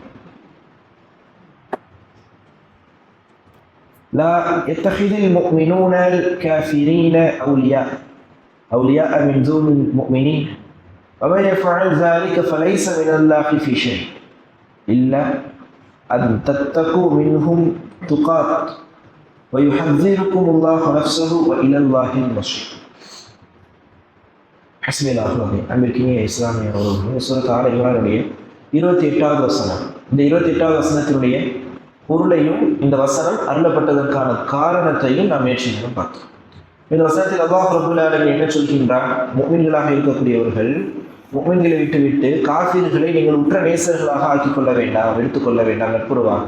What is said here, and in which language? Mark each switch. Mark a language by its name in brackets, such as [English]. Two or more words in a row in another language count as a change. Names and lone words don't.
[Arabic] لا يتخذ المؤمنون الكافرين أولياء من دون المؤمنين ومن يفعل ذلك فليس من الله في شيء إلا أن تتقوا منهم تقات ويحذركم الله نفسه وإلى الله المصير. حسبي الله العظيم. [Tamil] அன்பிற்கினிய இஸ்லாமிய உறவுகளே, சூரத் ஆல இம்ரானுடைய 28வது வசனம். இந்த 28வது வசனத்தினுடைய பொருளையும் இந்த வசனம் அருளப்பட்டதற்கான காரணத்தையும் நாம் நேற்று பார்த்தோம். இந்த வசனத்தில் அல்லாஹ் [Arabic] رب العالمين [Tamil] என்ன சொல்கின்றார்? முஃமின்களாக இருக்கக்கூடியவர்கள் முஃமின்களை விட்டுவிட்டு காஃபிர்களை நீங்கள் உற்ற நேசர்களாக ஆக்கிக் கொள்ள வேண்டாம், எடுத்துக்கொள்ள வேண்டாம் நட்புறவாக.